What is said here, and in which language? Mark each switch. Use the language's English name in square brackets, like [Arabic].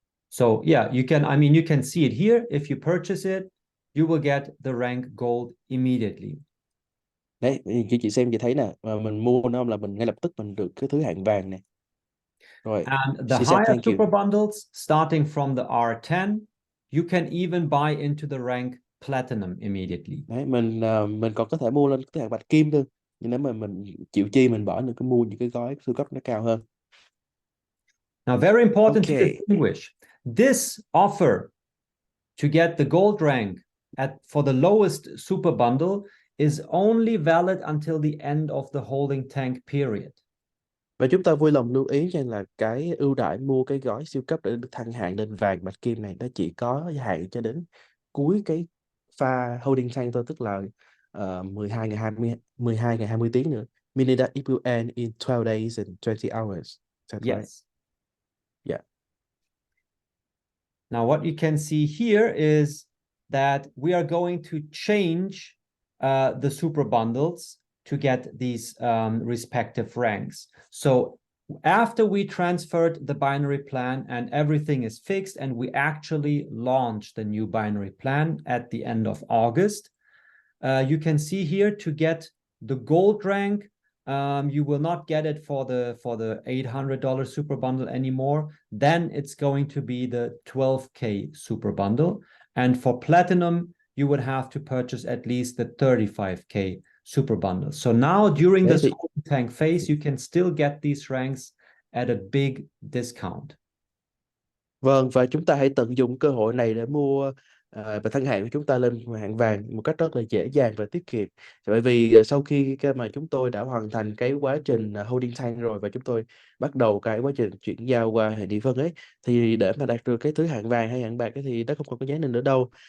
[English] So yeah, you can see it here. If you purchase it, you will get the rank gold immediately. [Vietnamese] Đấy, chị xem chị thấy nè, mà mình mua nó là mình ngay lập tức mình được cái thứ hạng vàng này. Rồi. [English] And the She said higher thank you. super bundles, starting from the R10, you can even buy into the rank platinum immediately. [Vietnamese] Đấy, mình còn có thể mua lên cái hạng bạch kim thôi. Nhưng nếu mà mình chịu chi mình bỏ những cái mua những cái gói siêu cấp nó cao hơn. [English] Now, very important to Okay. distinguish. This offer to get the gold rank for the lowest super bundle is only valid until the end of the holding tank period. [Vietnamese] Và chúng ta vui lòng lưu ý rằng là cái ưu đãi mua cái gói siêu cấp để được thăng hạng lên vàng bạch kim này nó chỉ có hạn cho đến cuối cái pha holding tank thôi, tức là 12 ngày 20 tiếng nữa. [English] Meaning that it will end in 12 days and 20 hours. Is that right? Yes. Yeah. Now, what you can see here is that we are going to change the super bundles to get these respective ranks. So after we transferred the binary plan and everything is fixed and we actually launched the new binary plan at the end of August, you can see here to get the gold rank, you will not get it for the $800 super bundle anymore. Then it's going to be the 12K super bundle. And for platinum, you would have to purchase at least the 35K super bundle. So now during this tank phase, you can still get these ranks at a big discount. [Vietnamese] Vâng, và chúng ta hãy tận dụng cơ hội này để mua và thăng hạng của chúng ta lên hạng vàng một cách rất là dễ dàng và tiết kiệm. Bởi vì sau khi mà chúng tôi đã hoàn thành cái quá trình holding tank rồi và chúng tôi bắt đầu cái quá trình chuyển giao qua hệ nhị phân ấy, thì để mà đạt được cái thứ hạng vàng hay hạng bạc ấy, thì nó không còn có giá này nữa đâu.